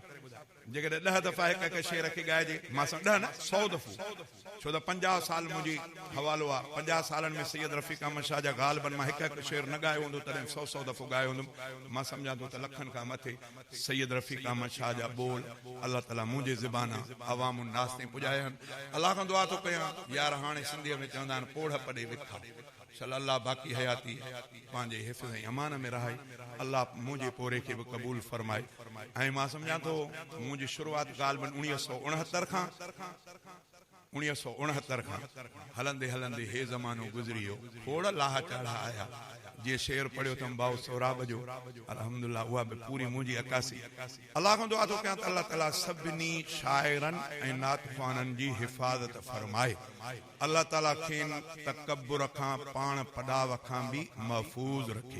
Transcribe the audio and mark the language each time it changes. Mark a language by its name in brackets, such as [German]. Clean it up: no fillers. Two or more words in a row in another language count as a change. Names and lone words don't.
[Sindhi] जेकॾहिं 10 दफ़ा हिक हिक शेर खे ॻाइजे, मां सां 10 न 100 दफ़ो, छो त 50 साल मुंहिंजी हवालो आहे। 50 सालनि में सैयद रफीक अहमद शाह जा ग़ालिबन मां हिक हिक शेर न ॻायो हूंदो तॾहिं 100 दफ़ो ॻायो हूंदुमि। मां सम्झां थो त लखनि खां मथे सैयद रफीक अहमद शाह जा बोल अलाह ताला मुंहिंजे ज़बाना अवाम नास ताईं पुॼाया आहिनि। अलाह खां दुआ थो कयां यार, हाणे सिंधीअ में चवंदा आहिनि पोढ़ पॾे विखा चल अल्लाह बाक़ी हयाती पंहिंजे हिफ़्ज़ ऐं अमान में रहाए। अल्लाह मुंहिंजे पोरे खे बि क़बूल फरमाए। ऐं मां सम्झां थो मुंहिंजी शुरूआत ग़ालिबन 1969 खां 1969 खां हलंदे हलंदे हे ज़मानो गुज़री वियो। खोड़ लाह चढ़ा आया। जीअं शेर पढ़ियो अथमि भाउ सोराब जो, अल्हम्दुलिल्लाह उहा बि पूरी मुंहिंजी अकासी। अलाह खां दुआ थो कयां त अल्लाह ताला सभिनी शाइरनि ऐं नात ख़्वाननि जी हिफ़ाज़त फरमाए। अल्लाह ताला खेनि तकब्बुर खां पाण पॾाव खां बि महफ़ूज़ रखे।